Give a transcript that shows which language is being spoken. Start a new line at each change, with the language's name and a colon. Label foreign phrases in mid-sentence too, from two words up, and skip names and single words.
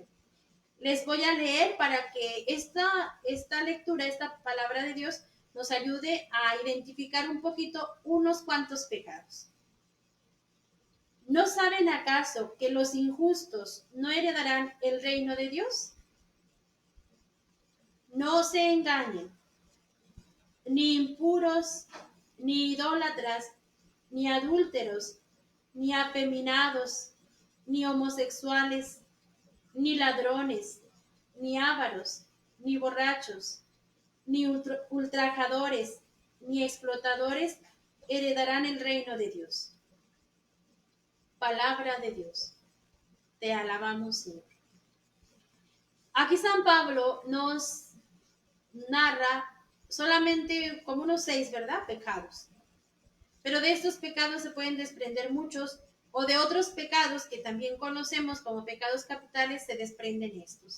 Spanish: Les voy a leer para que esta lectura, esta palabra de Dios, nos ayude a identificar un poquito unos cuantos pecados. ¿No saben acaso que los injustos no heredarán el reino de Dios? No se engañen, ni impuros, ni idólatras, ni adúlteros, ni afeminados, ni homosexuales, ni ladrones, ni ávaros, ni borrachos, ni ultrajadores, ni explotadores heredarán el reino de Dios. Palabra de Dios. Te alabamos, Señor. Aquí San Pablo nos narra solamente como unos 6, ¿verdad? Pecados. Pero de estos pecados se pueden desprender muchos, o de otros pecados que también conocemos como pecados capitales se desprenden estos.